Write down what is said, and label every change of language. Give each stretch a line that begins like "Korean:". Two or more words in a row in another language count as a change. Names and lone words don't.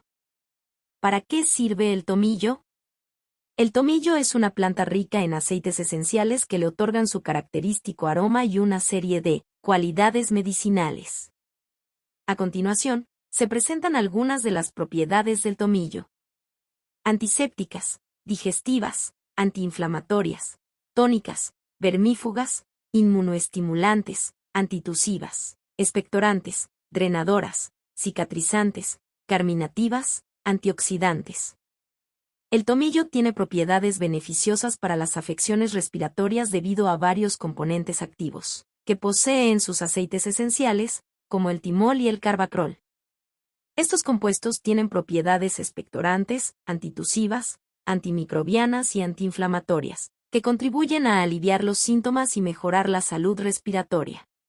Spanish: ¿Para qué sirve el tomillo? El tomillo es una planta rica en aceites esenciales que le otorgan su característico aroma y una serie de cualidades medicinales. A continuación, se presentan algunas de las propiedades del tomillo. Antisépticas, digestivas, antiinflamatorias, tónicas, vermífugas, inmunoestimulantes, antitusivas, expectorantes, drenadoras, cicatrizantes, carminativas, antioxidantes. El tomillo tiene propiedades beneficiosas para las afecciones respiratorias debido a varios componentes activos que posee en sus aceites esenciales, como el timol y el carbacril. Estos compuestos tienen propiedades expectorantes, antitusivas, antimicrobianas y antiinflamatorias, que contribuyen a aliviar los síntomas y mejorar la salud respiratoria.